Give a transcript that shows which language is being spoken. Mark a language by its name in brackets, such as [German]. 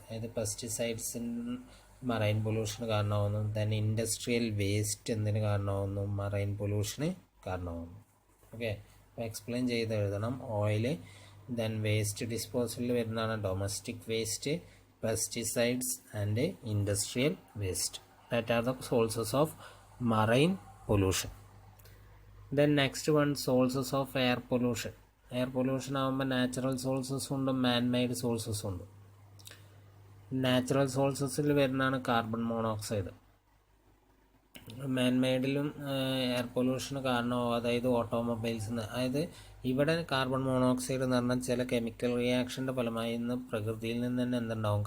[Malayalam] അതായത് പെസ്റ്റിസൈഡ്സിന് മറൈൻ പൊല്യൂഷന് കാരണമാകുന്നു. Then industrial waste എന്തിന് കാരണമാകുന്നു? മറൈൻ പൊല്യൂഷന് കാരണമാകുന്നു. ഓക്കെ, അപ്പോൾ എക്സ്പ്ലെയിൻ ചെയ്ത് എഴുതണം. ഓയിൽ, ദെൻ വേസ്റ്റ് ഡിസ്പോസലിൽ വരുന്നതാണ് domestic waste, [English] pesticides and industrial waste. That are the sources of marine pollution. Then next one, sources of air pollution. [Malayalam] Air pollution ആകുമ്പോൾ natural sources ഉണ്ട്, മാൻ made sources ഉണ്ട്. Natural സോഴ്സസിൽ വരുന്നതാണ് carbon monoxide. മാൻ മെയ്ഡിലും air പൊല്യൂഷന് കാരണമാവും, അതായത് ഓട്ടോമൊബൈൽസിന്. അതായത് ഇവിടെ carbon monoxide എന്ന് പറഞ്ഞാൽ ചില കെമിക്കൽ റിയാക്ഷൻ്റെ ഫലമായി ഇന്ന് പ്രകൃതിയിൽ നിന്ന് തന്നെ എന്തുണ്ടാവും?